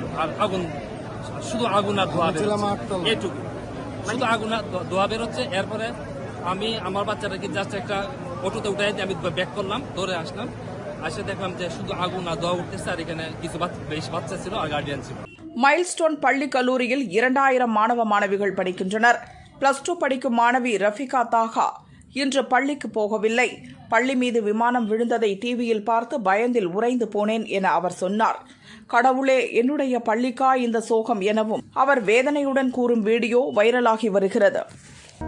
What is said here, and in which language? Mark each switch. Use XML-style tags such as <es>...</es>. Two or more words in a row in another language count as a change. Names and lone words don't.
<bn>আর আগুন, শুধু আগুন আর ধোয়া বেরোচ্ছে, এটুকু শুধু আগুন আর ধোয়া বেরোচ্ছে। এরপরে আমি আমার বাচ্চাটাকে জাস্ট একটা অটোতে উঠাই দিয়ে আমি ব্যাক করলাম, দৌড়ে আসলাম। আসে দেখলাম যে শুধু আগুন আর ধোয়া উঠতেছে, আর এখানে কিছু বেশি বাচ্চা ছিল আর গার্ডিয়ান ছিল।</bn> <ta>மைல்ஸ்டோன் பள்ளி கல்லூரியில் 2000 மாணவ மாணவிகள் படிக்கின்றனர். +2 படிக்கும் மாணவி ரஃபிகா தாகா இன்று பள்ளிக்கு போகவில்லை. பள்ளி மீது விமானம் விழுந்ததை டிவியில் பார்த்து பயந்தில் உறைந்து போனேன் என அவர் சொன்னார். கடவுளே, என்னுடைய பள்ளிக்கா இந்த சோகம் எனவும் அவர் வேதனையுடன் கூறும் வீடியோ வைரலாகி வருகிறது.</ta>